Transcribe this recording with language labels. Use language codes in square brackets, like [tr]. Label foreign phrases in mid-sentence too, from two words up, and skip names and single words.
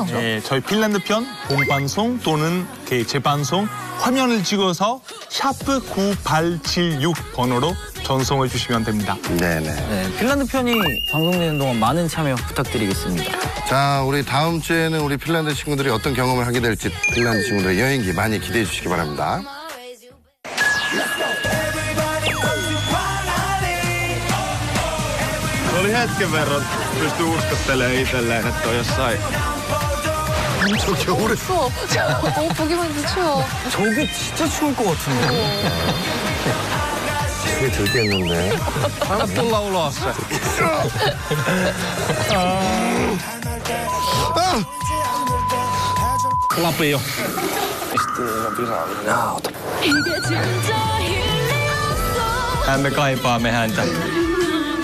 [ko] 네, 저희 핀란드 편 본방송 또는 재방송 화면을 찍어서 샤프 9876 번호로 전송해 주시면 됩니다. 네네. 네, 핀란드 편이 방송되는 동안 많은 참여 부탁드리겠습니다. 자, 우리 다음 주에는 우리 핀란드 친구들이 어떤 경험을 하게 될지 핀란드 친구들의 여행기 많이 기대해 주시기 바랍니다. [fi] Oli hetken verran pystyi uskottelemaan itselleen, että on jossain. [ko] 저기 오래. 추워. 보기만 해도 추워. 저게 진짜 추울 것 같은데. 그게 들겠는데. [fi] Anna tulla ulos se. Lapio. Hän me kaipaamme häntä.